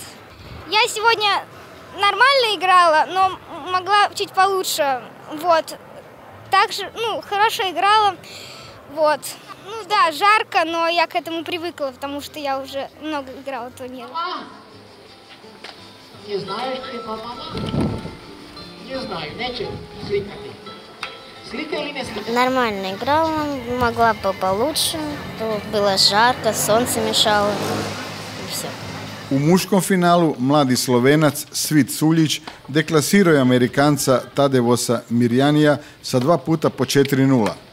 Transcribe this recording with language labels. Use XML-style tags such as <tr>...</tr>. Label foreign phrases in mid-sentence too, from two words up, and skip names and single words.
<ru>Я сегодня нормально играла, но могла чуть получше, вот. Также, хорошо играла, вот. Да, жарко, но я к этому привыкла, потому что я уже много играла турниров. Не знаешь ты, мама? Не знаю,</ru> <hr>neće slikati. Slika ili ne slika?</hr> <ru>Нормально играла, могла бы получше, то было жарко, солнце мешало, и все.</ru> <hr>U muškom finalu mladi Slovenac Svit Suljić deklasirao je Amerikanca Tadevosa Mirjanija sa 2 puta po 4-0.</hr>